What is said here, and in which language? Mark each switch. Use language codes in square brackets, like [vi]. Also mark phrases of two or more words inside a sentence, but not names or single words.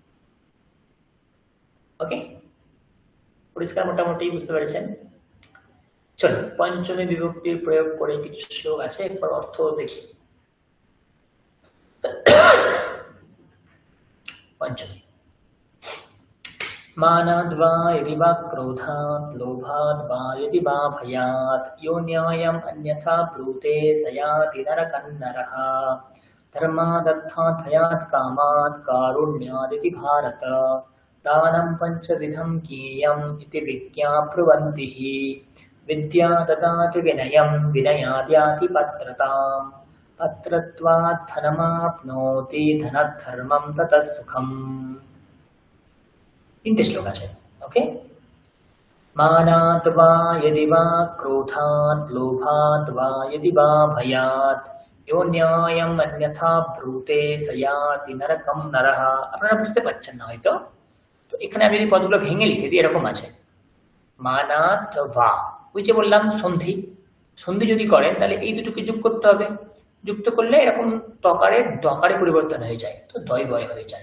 [bn] ওকে, পরিষ্কার মোটামুটি বুঝতে পেরেছেন? চলো পঞ্চমী বিভক্তির প্রয়োগ করে কিছু শ্লোক আছে, একবার অর্থ দেখি। পঞ্চমী, [sa] मानाद् वा यदि वा क्रोधात् लोभाद् वा यदि वा भयात् यो न्यायम् अन्यथा ब्रूते स याति नरकं नरः धर्मादर्थात् भयात् कामात् कारुण्यादिति भारत दानं पञ्चविधं कीयम् इति विज्ञाब्रुवन्ति हि विद्या ददाति विनयं विनयाद्याति पत्रताम् पत्रत्वात् धनमाप्नोति धनद्धर्मं ततः सुखम्। [bn] 3টে শ্লোক আছে। [sa] ওকে, মানাৎ বা यदि वा क्रोधात् लोभात् वा यदि वा भयात् यो न्यायम् अन्यथा ब्रूते स याति नरकं नरः। [bn] আপনারা বুঝতে পারছেন না হয়তো, তো এখানে আমি যদি পদগুলো ভেঙে লিখে দিই এরকম আছে, [sa] মানাৎ বা, [bn] ওই যে বললাম সন্ধি, সন্ধি যদি করেন তাহলে এই দুটোকে যোগ করতে হবে, যুক্ত করলে এরকম তকারের দকারে পরিবর্তন হয়ে যায়, তো দয় বয় হয়ে যায়।